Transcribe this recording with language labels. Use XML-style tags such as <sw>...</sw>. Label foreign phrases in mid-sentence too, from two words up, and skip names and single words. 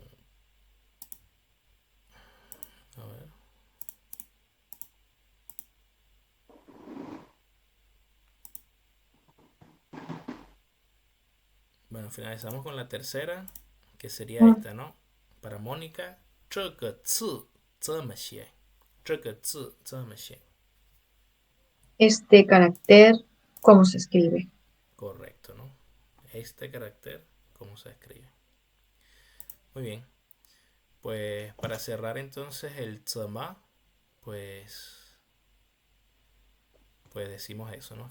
<es>A ver. Bueno, finalizamos con la tercera, que sería Mm. esta, ¿no? Para Mónica,</es> <zh>这个字怎么写? 这个字怎么写?</zh> <es>Este carácter, ¿cómo se escribe? Correcto, ¿no? Este carácter, ¿cómo se escribe? Muy bien. Pues para cerrar entonces el tsama, pues, pues decimos eso, ¿no?</es>